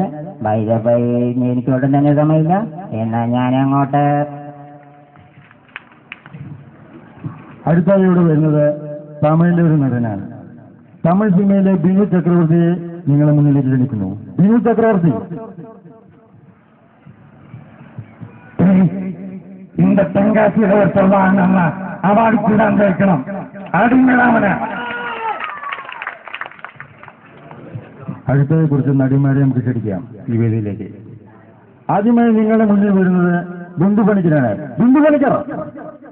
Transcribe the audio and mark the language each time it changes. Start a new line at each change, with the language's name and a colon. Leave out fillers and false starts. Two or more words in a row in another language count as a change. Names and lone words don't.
Malayalam: ബൈ എനിക്ക് ഒട്ടും തന്നെ സമയമില്ല. എന്നാ ഞാൻ അങ്ങോട്ട്. അടുത്തായി ഇവിടെ വരുന്നത് തമിഴിലെ ഒരു നടനാണ്. തമിഴ് സിനിമയിലെ ബിനു ചക്രവർത്തിയെ നിങ്ങളെ മുന്നിലേക്ക് ക്ഷണിക്കുന്നു. ബിനു ചക്രവർത്തി.
Tamil: இந்த தென்காசியில சொல்றாங்க அவார்டு தான் கேட்கணும் அப்படிங்கிறாம.
Malayalam: അടുത്തതിനെ കുറിച്ച് നടിമാരെ നമുക്ക് ക്ഷണിക്കാം ഈ വേദിയിലേക്ക്. ആദ്യമായി നിങ്ങളുടെ മുന്നിൽ വരുന്നത് ബിന്ദു പണിക്കരാണ്. ബിന്ദു പണിക്കർ.